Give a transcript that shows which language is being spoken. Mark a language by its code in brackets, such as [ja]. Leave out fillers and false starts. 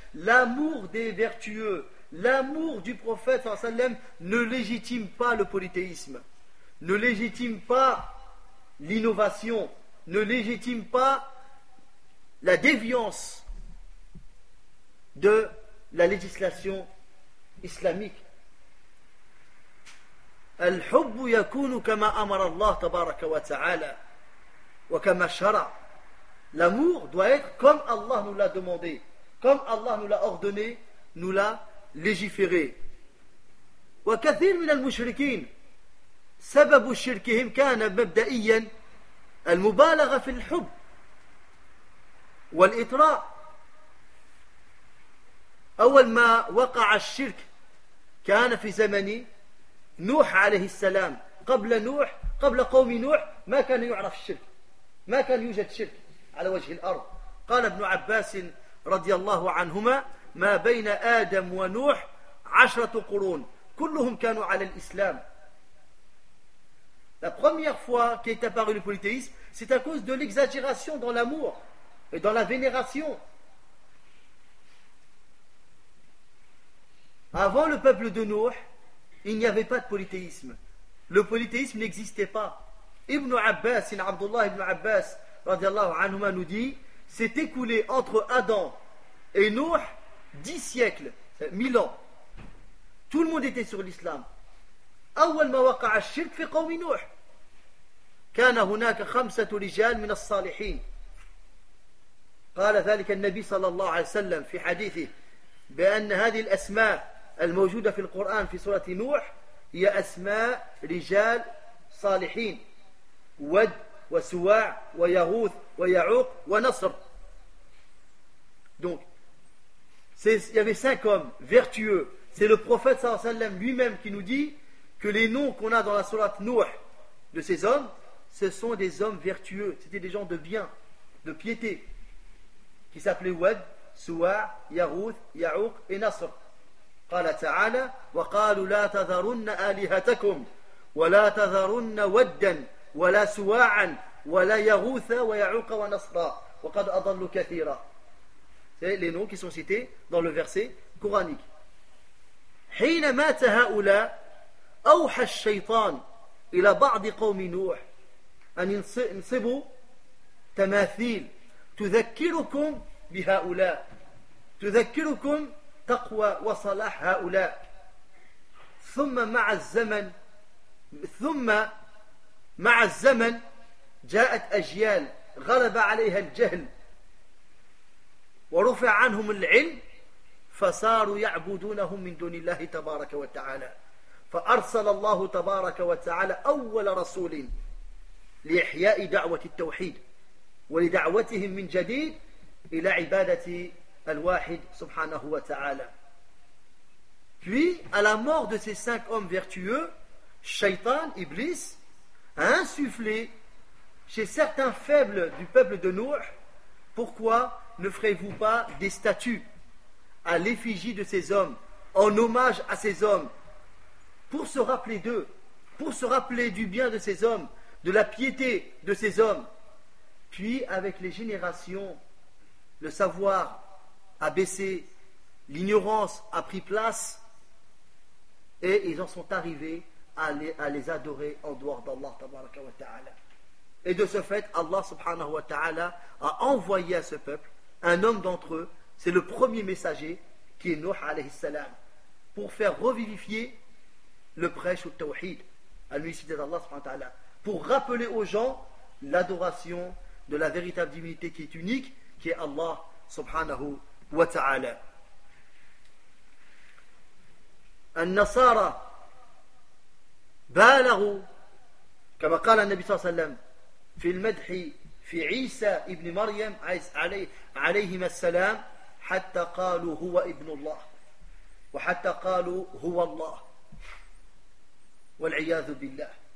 [fr] L'amour des vertueux, l'amour du prophète sallallahu alayhi wa sallam ne légitime pas le polythéisme, ne légitime pas l'innovation, ne légitime pas la déviance de la législation islamique. [ar] الحب يكون كما أمر الله تبارك وتعالى وكما شرع. [fr] L'amour doit être comme Allah nous l'a demandé, comme Allah nous l'a ordonné, nous l'a légiféré. [ar] وكثير من المشركين سبب شركهم كان مبدئيا المبالغة في الحب والإطراء. أول ما وقع الشرك كان في زمني نوح عليه السلام. قبل نوح، قبل قوم نوح ما كان يعرف الشرك، ما كان يوجد شرك على وجه الأرض. قال ابن عباس رضي الله عنهما ما بين آدم ونوح 10 قرون كلهم كانوا على الإسلام. [fr] La première fois qu'est apparu le polythéisme, c'est à cause de l'exagération dans l'amour et dans la vénération. Avant le peuple de Nouh, il n'y avait pas de polythéisme. Le polythéisme n'existait pas. Ibn Abbas, Abdullah ibn Abbas, radiallahu anhuma, nous dit, s'est écoulé entre Adam et Nouh 10 siècles, 1000 ans. Tout le monde était sur l'islam. [ar] أول ما وقع الشرك في قوم نوح كان هناك 5 رجال من الصالحين. قال ذلك النبي صلى الله عليه وسلم في حديثه بأن هذه الأسماء الموجودة في القرآن في سورة نوح هي أسماء رجال صالحين: ود وسواع ويغوث ويعوق ونصر. [fr] Donc, il y avait 5 hommes vertueux. C'est le prophète صلى الله عليه وسلم lui-même qui nous dit que les noms qu'on a dans la sourate Nuh de ces hommes, ce sont des hommes vertueux. C'était des gens de bien, de piété, qui s'appelaient Wad, Suwa, Yaghouth, Ya'uq et Nasr. [ar] قال تعالى وقالوا لا تذرن آلهتكم ولا تذرن ودا ولا سواعا ولا يغوث ويعوق ونصرا وقد أضلوا كثيرا. [fr] C'est les noms qui sont cités dans le verset coranique. [ar] حين مات هؤلاء أوحى الشيطان إلى بعض قوم نوح أن ينصبوا تماثيل تذكركم بهؤلاء تذكركم تقوى وصلاح هؤلاء. ثم مع الزمن جاءت أجيال غلب عليها الجهل ورفع عنهم العلم فصاروا يعبدونهم من دون الله تبارك وتعالى. فأرسل الله تبارك وتعالى أول رسول لإحياء دعوة التوحيد ولدعوتهم من جديد إلى عبادة الواحد سبحانه وتعالى. [fr] Puis, à la mort de ces 5 hommes vertueux, Shaitan, Iblis, a insufflé chez certains faibles du peuple de Nuh, pourquoi ne ferez-vous pas des statues à l'effigie de ces hommes, en hommage à ces hommes, pour se rappeler d'eux, pour se rappeler du bien de ces hommes, de la piété de ces hommes. Puis, avec les générations, le savoir a baissé, l'ignorance a pris place, et ils en sont arrivés à les adorer en dehors d'Allah tabaraka wa ta'ala. Et de ce fait, Allah subhanahu wa ta'ala a envoyé à ce peuple un homme d'entre eux c'est le premier messager qui est Nuh alayhi salam, pour faire revivifier le prêche au tawhid, à l'unicité d'Allah subhanahu wa ta'ala, pour rappeler aux gens l'adoration de la véritable divinité qui est unique, qui est Allah subhanahu wa ta'ala. [ar] النصارى بالغوا كما قال النبي صلى الله عليه وسلم في المدح في عيسى ابن مريم عليهما السلام حتى قالوا هو ابن الله وحتى قالوا هو الله والعياذ بالله.